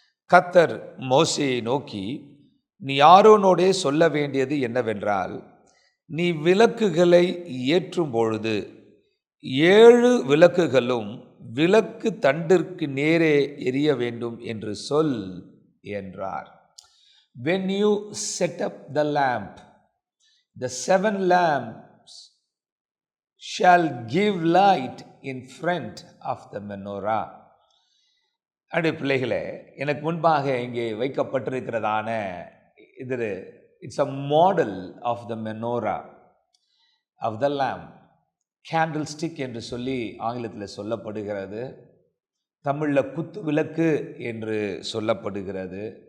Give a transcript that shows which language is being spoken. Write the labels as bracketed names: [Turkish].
[Tamil] கர்த்தர் மோசேயை நோக்கி, நீ ஆரோனோடே சொல்ல வேண்டியது என்னவென்றால், நீ விளக்குகளை ஏற்றும் பொழுது 7 விளக்குகளும் விளக்கு தண்டிற்கு நேரே எரிய வேண்டும் என்று சொல் என்றார். [English] When you set up the lamp, the 7 lamps shall give light in front of the menorah. [Tamil] அடே பிள்ளைகளே, எனக்கு முன்பாக இங்கே வைக்கப்பட்டிருக்கிறதான இது [English] It's a model of the menorah of the lamp. [Tamil] Candle stick என்று சொல்லி ஆங்கிலத்தில் சொல்லப்படுகிறது. தமிழில் குத்து விளக்கு என்று சொல்லப்படுகிறது.